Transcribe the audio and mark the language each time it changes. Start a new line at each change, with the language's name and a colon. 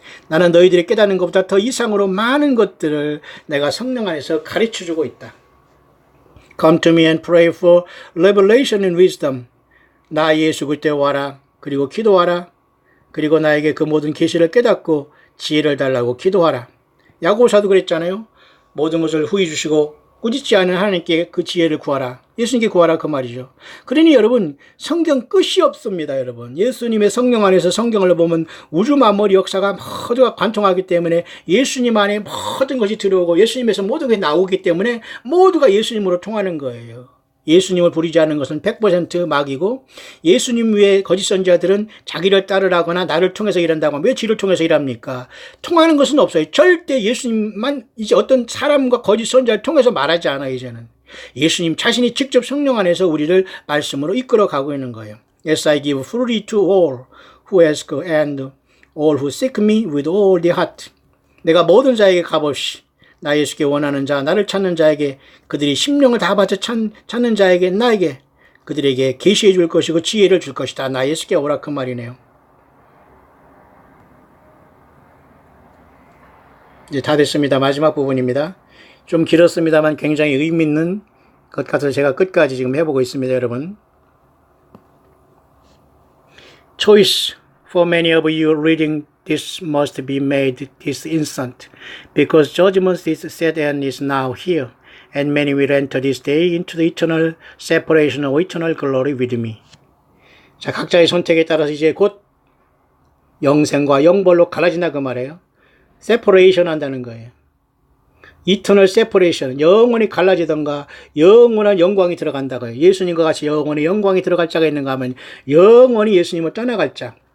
Korean: 나는 너희들이 깨닫는 것보다 더 이상으로 많은 것들을 내가 성령 안에서 가르쳐주고 있다.
English: Come to me and pray for revelation and wisdom.
Korean: 나 예수 그리스도에 와라. 그리고 기도하라. 그리고 나에게 그 모든 계시를 깨닫고 지혜를 달라고 기도하라. 야고보사도 그랬잖아요. 모든 것을 후히 주시고 꾸짖지 않은 하나님께 그 지혜를 구하라. 예수님께 구하라 그 말이죠. 그러니 여러분 성경 끝이 없습니다. 여러분 예수님의 성령 안에서 성경을 보면 우주 만물의 역사가 모두가 관통하기 때문에 예수님 안에 모든 것이 들어오고 예수님에서 모든 것이 나오기 때문에 모두가 예수님으로 통하는 거예요. 예수님을 부리지 않는 것은 100% 마귀고 예수님 외에 거짓 선지자들은 자기를 따르라거나 나를 통해서 일한다고 하면 왜 지를 통해서 일합니까? 통하는 것은 없어요. 절대 예수님만 이제 어떤 사람과 거짓 선지자를 통해서 말하지 않아요. 이제는 예수님 자신이 직접 성령 안에서 우리를 말씀으로 이끌어 가고 있는 거예요.
English: Yes, I give freely to all who ask and all who seek me with all their heart.
Korean: 내가 모든 자에게 값없이 나 예수께 원하는 자, 나를 찾는 자에게 그들이 심령을 다 바쳐 찾는 자에게 나에게 그들에게 계시해 줄 것이고 지혜를 줄 것이다. 나 예수께 오라 그 말이네요. 이제 다 됐습니다. 마지막 부분입니다. 좀 길었습니다만 굉장히 의미 있는 것 같아서 제가 끝까지 지금 해보고 있습니다. 여러분.
English: Choice for many of you reading this must be made this instant, because judgment is set and is now here, and many will enter this day into the eternal separation of eternal glory with me.
Korean: 자, 각자의 선택에 따라서 이제 곧 영생과 영벌로 갈라진다 그 말이에요. separation 한다는 거예요.
English: eternal separation,
Korean: 영원히 갈라지던가 영원한 영광이 들어간다고요. 예수님과 같이 영원히 영광이 들어갈 자가 있는가 하면 영원히 예수님을 떠나갈 자.